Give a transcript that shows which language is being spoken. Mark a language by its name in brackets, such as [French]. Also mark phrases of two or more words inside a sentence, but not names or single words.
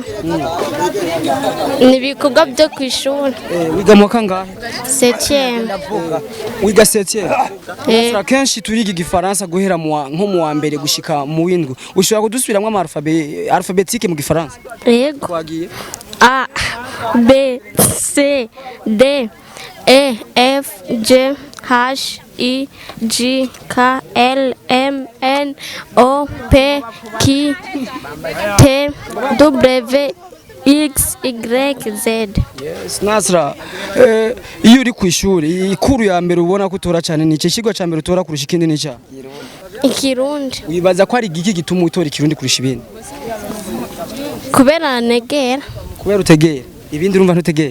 [Rundi] Nibikorwa byo kwishura. wiga mu kangahe 7e. wiga 7e Nasra kenshi turiga igifaransa guhera nko mu wa mbere gushika mu windwi ushobora kudusubiramwe ama alphabétique mu gifaransa Yego. twagiye [French] A B C D E F G H I J K L M N O P Q T W X Y Z. [Rundi] Nasra iyo uri ku ishuri ikuru ya mbere ubona ko utora cyane ni iki kigo cya mbere utora kurusha ikindi ni cya Ikirundi. wibaza ko ari igiki gituma utora ikirundi kurusha ibindi Kubera negera. kubera utegera ibindi urumva ntutegera